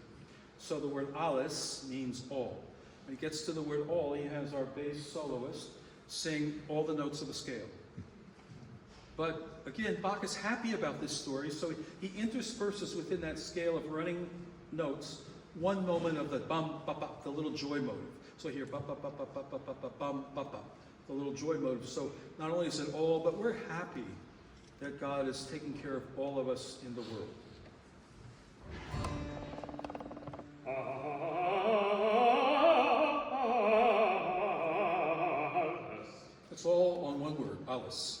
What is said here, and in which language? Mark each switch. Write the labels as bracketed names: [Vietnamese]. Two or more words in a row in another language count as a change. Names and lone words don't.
[English] So the word alles means all. When he gets to the word all, he has our bass soloist sing all the notes of a scale. But again, Bach is happy about this story, so he intersperses within that scale of running notes one moment of the bum, ba, ba, the little joy motive. So here, ba, ba, ba, ba, ba, ba, ba, ba, bum, ba, ba, the little joy motive. So not only is it all, but we're happy that God is taking care of all of us in the world. It's all on one word, alles.